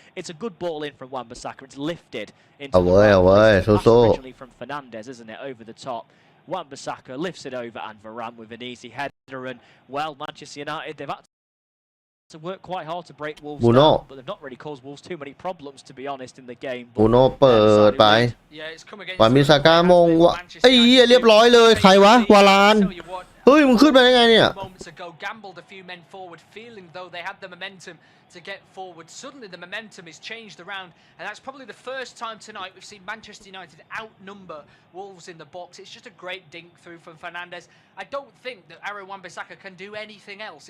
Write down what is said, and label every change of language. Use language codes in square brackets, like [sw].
[en] It's a good ball in from Wan-Bissaka. It's lifted into the right place. That's originally from Fernandes, isn't it? Over the top. Wan-Bissaka lifts it over, and Varane with an easy header. And, well, Manchester United, they've had to work quite hard to break Wolves down, but they've not really caused Wolves too many problems, to be honest, in the game. [th] บูโน่เปิดไปWan-Bissaka มงวะไอ้เหี้ยเรียบร้อยเลยใครวะวาลานเฮ้ยมึงขึ้นมาได้ไงเนี่ย [en] Moments ago, gambled a few men forward, feeling though they had the momentum to get forward. Suddenly the momentum is changed around, and that's probably the first time tonight we've seen Manchester United outnumber Wolves in the box. It's just a great dink through from Fernandes. I don't think that Aaron Wan-Bissaka can do anything else.